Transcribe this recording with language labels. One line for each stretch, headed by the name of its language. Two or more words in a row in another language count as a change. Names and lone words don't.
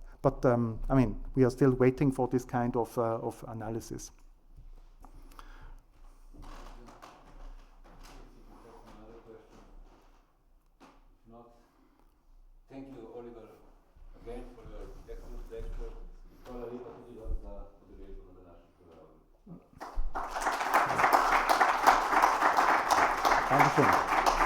English: But I mean, we are still waiting for this kind of analysis. Thank you, Oliver, again for your excellent lecture.
Slovenian: Hvala lepa tudi za udeležbo na današnjem predavanju. Dankeschön.